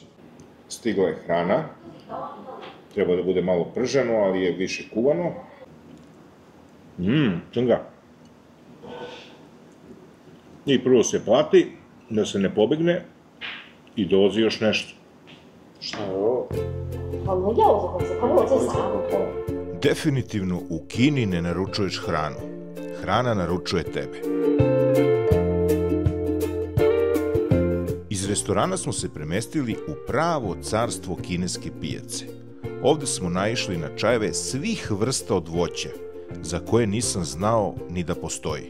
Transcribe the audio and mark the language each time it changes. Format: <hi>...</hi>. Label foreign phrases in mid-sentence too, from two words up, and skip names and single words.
<sr>Stigla je hrana. Treba da bude malo prženo, ali je više kuvano. Čunga. I prvo se plati, da se ne pobegne, i dolazi još nešto. Šta je ovo?</sr> <zh>好容易要我这个，他问我这啥？</zh> <sr>Definitivno u Kini ne naručuješ hranu. Hrana naručuje tebe. Iz restorana smo se premestili u pravo carstvo kineske pijace. Ovde smo naišli na čajeve svih vrsta od voća, za koje nisam znao ni da postoji.</sr>